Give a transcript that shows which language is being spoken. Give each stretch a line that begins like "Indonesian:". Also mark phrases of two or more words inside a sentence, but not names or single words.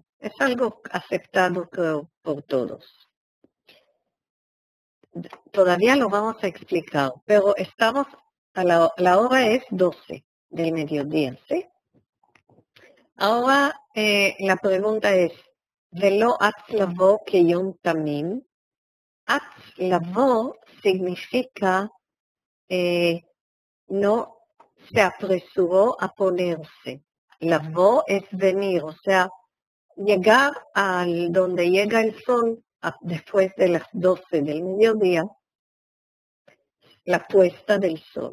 Spanish: Es algo aceptado, creo, por todos. Todavía lo vamos a explicar, pero estamos la hora es 12 del mediodía, ¿sí? Ahora la pregunta es,
Hebrew: ולא אץ לבוא כיום תמים? אץ לבוא
Spanish: significa no se apresuró a ponerse. Lavo es venir, o sea, llegar al donde llega el sol después de las 12 del mediodía, la puesta del sol.